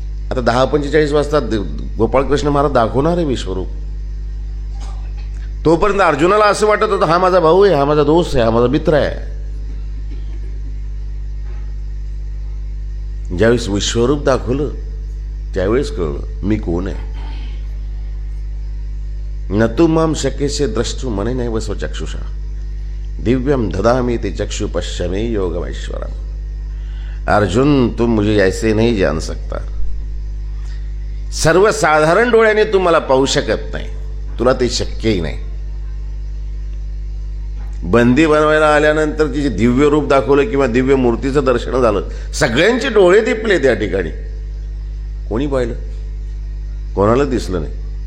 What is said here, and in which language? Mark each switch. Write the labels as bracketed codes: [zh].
[mr] आता 10:45 वाजता गोपाळकृष्ण महाराज दाखवणार आहे विश्वरूप. तोपर्यंत अर्जुनाला असं वाटत होतं, हा माझा भाऊ आहे, हा माझा दोस्त आहे, हा माझा मित्र आहे. ज्यावेळेस विश्वरूप दाखवलं त्यावेळेस कळलं मी कोण आहे. [sa] न तु माम शक्यसे द्रष्टुम मने नैव स्वचक्षुषा दिव्यम ददामि ते चक्षु पश्यमे योगमैश्वरम। [hi] अर्जुन, तुम मुझे ऐसे नहीं जान सकता। [mr] सर्वसाधारण डोळ्याने तू मला पाहू शकत नाही, तुला ते शक्यही नाही। बंदी बनवायला आल्यानंतर तिचे दिव्य रूप दाखवलं किंवा दिव्य मूर्तीचं दर्शन झालं, सगळ्यांचे डोळे दिपले त्या ठिकाणी। कोणी पाहिलं? कोणाला दिसलं नाही।